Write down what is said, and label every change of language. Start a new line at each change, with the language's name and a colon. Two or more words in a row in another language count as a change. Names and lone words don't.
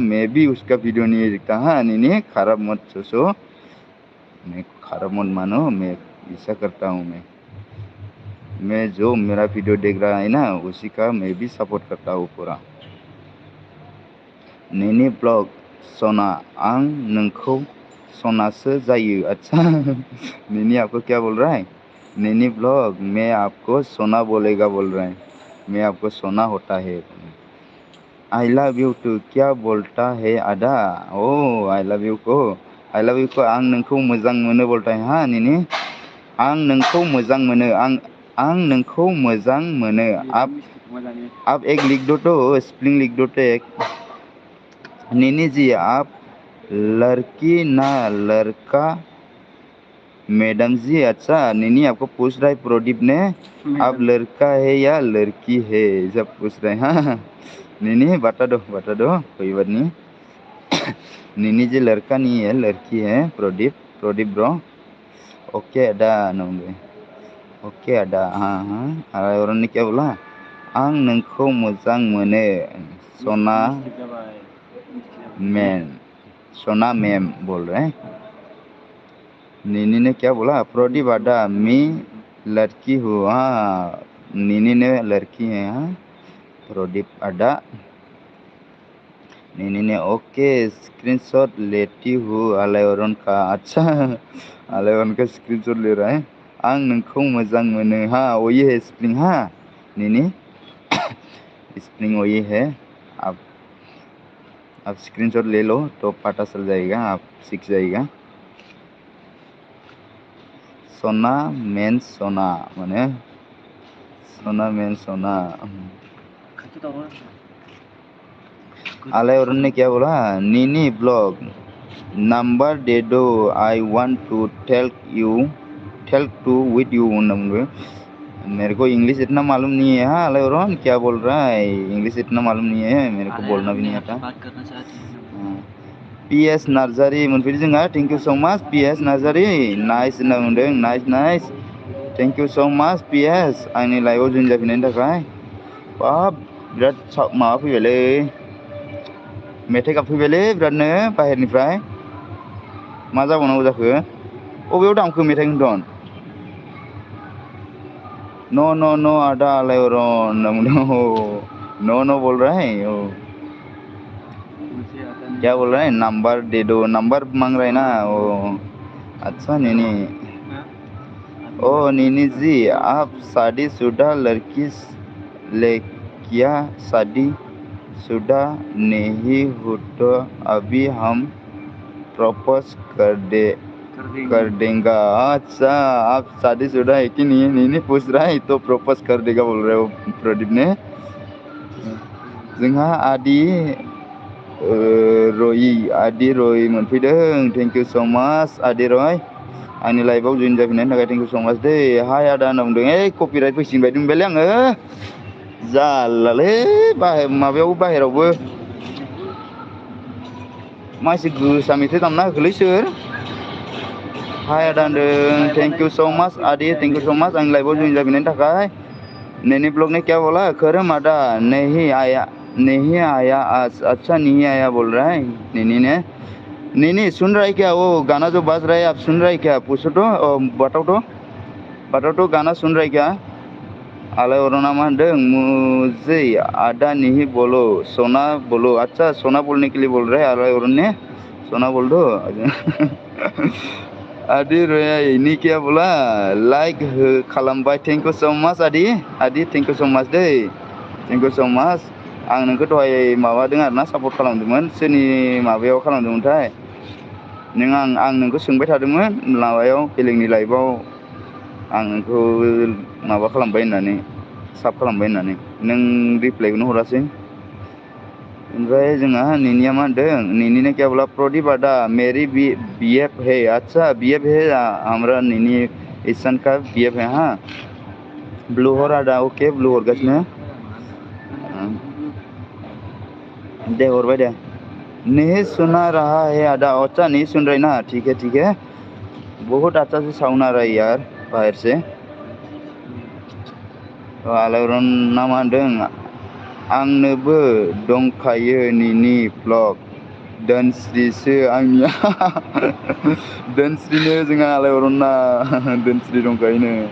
Hindi: मैं भी उसका वीडियो नहीं देखता। हाँ नहीं खराब मत सोचो, मैं खराब मत मानो, मैं ऐसा करता हूँ। मैं जो मेरा वीडियो देख रहा है ना, उसी का मैं भी सपोर्ट करता हूँ पूरा।
Bodo: नीनी ब्लॉग सना आं नोंखौ सोनासो जायो।
Hindi: अच्छा नीनी आपको क्या बोल रहा है? नीनी ब्लॉग मैं आपको सोना बोलेगा बोल रहा है, मैं आपको सोना होता है।
English: I love you too
Hindi: क्या बोलता है आदा? ओ
English: I love you
Hindi: को
Bodo: आं नोंखौ मोजां मोनो
Hindi: बोलता है।
Bodo: हाँ नीनी आं नोंखौ मोजां मोनो, आं नोंखौ मोजां मोनो।
Hindi: आप एक लिख दो तो, स्पेलिंग लिख दो तो एक। नीनी जी आप लड़की ना लड़का मैडम जी अच्छा नीनी आपको पूछ रहा है प्रदीप ने आप लड़का है या लड़की है सब पूछ रहे हैं हाँ नीनी बता दो कोई बात नहीं नीनी जी लड़का नहीं है लड़की है प्रदीप ब्रो ओके अदा नंगे ओके अदा हाँ और ने क्या बोला
Bodo: आं नोंखौ मोजां मोनो
Hindi: सोना मैम बोल रहे हैं नीनी ने क्या बोला प्रदीप अदा मी लड़की हूँ हाँ नीनी ने लड़की है हाँ प्रदीप अदा नीनी ने ओके स्क्रीनशॉट लेती हूँ आलायरन का अच्छा आलायरन का स्क्रीनशॉट ले रहा है
Bodo: आं नोंखौ मोजां मोनो
Hindi: हाँ वही है स्प्रिंग हाँ नीनी स्प्रिंग वही है आप स्क्रीनशॉट ले लो तो पता चल जाएगा आप सीख जाएगा सोना मेन सोना माने सोना मेन सोना आलायरन ने क्या बोला नीनी ब्लॉग नंबर दे दो
English: I want to tell to with you
Hindi: मेरे को इंग्लिश इतना मालूम नहीं है हाँ आलायरन क्या बोल रहा है इंग्लिश इतना मालूम नहीं है मेरे को बोलना भी नहीं आता
Bodo: PS नार्जारी मोनफैदों जोंहा
English: thank you so much
Bodo: PS नार्जारी नाइस होनना मोनदों नाइस
English: thank you so much
Bodo: PS आंनि लाइभआव जइन जाफिननायनि थाखाय बाब बिराद माबा फैबायलै मेथाइ गाबफैबायलै बिरादनो बाहेरनिफ्राय मा जाबावनांगौ जाखो अबेयाव दामखो मेथाइ खिन्थन
Hindi: नो आदा आलायरन नो बोल रहा है क्या बोल रहा है नंबर दे दो नंबर मांग रहा है ना अच्छा नीनी ओ नीनी जी आप शादीशुदा लड़की क्या शादीशुदा नहीं हो तो अभी हम प्रपोज कर देंगे अच्छा आप शादीशुदा है कि नहीं नीनी पूछ रहा है तो प्रपोज कर देगा बोल रहे हो प्रदीप ने
Bodo: जोंहा आदि रय मोनफैदों
English: thank you so much
Bodo: आदि रय आंनि लाइभआव जइन जाफिननायनि थाखाय
English: thank you so much
Bodo: दे हाय आदा होनना बुंदों कपिराइट फैसिगोन बायदि मोनबायलै आङो जालालै माबायावबो बाहेरावबो मा एसे गोसा मेथाइ दामना होखोलै सोर हाय आदा होनदों
English: thank you so much
Bodo: आदि
English: thank you so much
Bodo: आंनि लाइभआव जइन जाफिननायनि थाखाय
Hindi: नैनी ब्लॉग ने क्या बोला खरम आदा नहीं आया आज अच्छा नहीं आया बोल रहा है नैनी सुन रहा है क्या वो गाना जो बज रहा है आप सुन रहा है क्या पूछो तो बताओ तो गाना सुन रहा है क्या
Bodo: आलायरना मा होनदों
Hindi: मुझे आदा नहीं बोलो सोना बोलो अच्छा सोना बोलने के लिए बोल रहा है आलायरन ने सोना बोल दो
Bodo: आदि रोया
Hindi: क्या बोला
Bodo: लाइक खालामबाय
English: thank you so much
Bodo: आदि
English: thank you so much
Bodo: दे
English: thank you so
Bodo: मच आं नोंखौ दहाय माबादों आरोना सापर्ट खालामदोंमोन सोरनि माबायाव खालामदोंमोनथाय आं नोंखौ सोंबाय थादोंमोन माबायाव बेलेगनि लाइभआव आं नोंखौ माबा खालामबाय होननानै साब खालामबाय होननानै नों रिप्लाइखौनो हरासै ओमफ्राय जोंहा नीनिया मा होनदों
Hindi: नीनी ने क्या बोला प्रदीप आदा मेरी BF है अच्छा BF है हमारा नीनी ईशान का BF है हाँ
Bodo: ब्लू हर आदा ओके ब्लू हरगासिनो
Hindi: दे हरबाय दे नहीं सुना रहा है आदा अच्छा नहीं सुन रही ना ठीक है बहुत अच्छा से साउंड आ रहा है यार बाहर से
Bodo: आलायरन ना मा होनदों आंनोबो दंखायो नीनी ब्लग दोनस्रिसो आंनिया दोनस्रिनो जोंहा आलायरना दोनस्रि दंखायोनो